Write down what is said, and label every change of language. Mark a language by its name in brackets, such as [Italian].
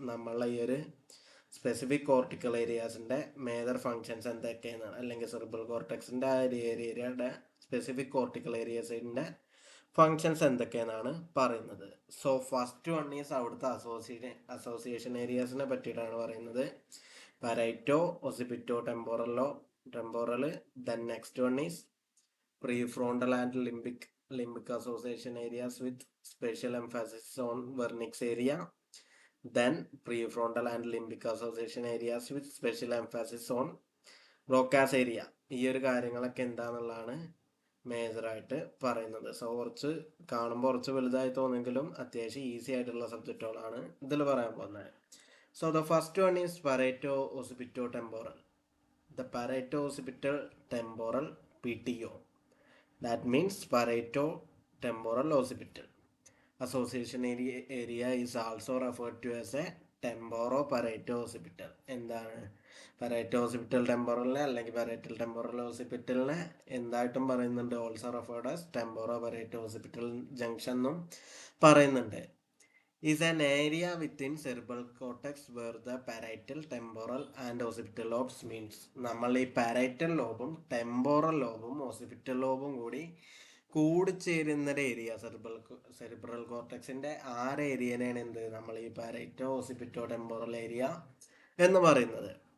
[Malayalam] നമ്മളെ ഈ ഒരു സ്പെസിഫിക് കോർട്ടിക്കൽ ഏരിയാസിൻ്റെ മേജർ ഫങ്ഷൻസ് എന്തൊക്കെയാണ്, അല്ലെങ്കിൽ സെറിബ്രൽ കോർട്ടെക്സിൻ്റെ ആ ഒരു ഏരിയയുടെ സ്പെസിഫിക് കോർട്ടിക്കൽ ഏരിയാസിൻ്റെ ഫങ്ഷൻസ് എന്തൊക്കെയെന്നാണ് പറയുന്നത്. [English] so first one is [Malayalam] അവിടുത്തെ അസോസിയേഷൻ ഏരിയാസിനെ പറ്റിയിട്ടാണ് പറയുന്നത്. [English] Parieto, occipito, temporal. Then next one is prefrontal and limbic association areas with special emphasis on Wernicke's area. Then prefrontal and limbic association areas with special emphasis on Broca's area. [Malayalam] ഈ ഒരു കാര്യങ്ങളൊക്കെ എന്താണെന്നുള്ളതാണ് മേജറായിട്ട് പറയുന്നത്. So കുറച്ച് കാണുമ്പോൾ കുറച്ച് വലുതായി തോന്നെങ്കിലും അത്യാവശ്യം ഈസി ആയിട്ടുള്ള സബ്ജക്റ്റുകളാണ് ഇതിൽ പറയാൻ പോകുന്നത്. [English] So the first one is parieto occipito temporal. The Pareto-occipital temporal PTO. That means Pareto-temporal occipital. Association area is also referred to as a temporo-Pareto-occipital. [Malayalam] എന്താണ് Pareto-occipital temporalനെ അല്ലെങ്കിൽ Parietal temporal occipitalനെ എന്തായിട്ടും പറയുന്നുണ്ട്, [English] also referred as temporo-Pareto-occipital junction [Malayalam] എന്നും പറയുന്നുണ്ട്. [English] Is an area within cerebral cortex where the parietal, temporal and occipital lobes means [Malayalam] നമ്മൾ ഈ പാരൈറ്റൽ ലോബും temporal ലോബും occipital ലോബും കൂടിച്ചേരുന്ന ഒരു area cerebral കോർട്ടെക്സിന്റെ ഏരിയനെയാണ് എന്ത് നമ്മൾ ഈ പാരൈറ്റോ ഒസിപിറ്റോ ടെമ്പോറൽ ഏരിയ എന്ന് പറയുന്നത്.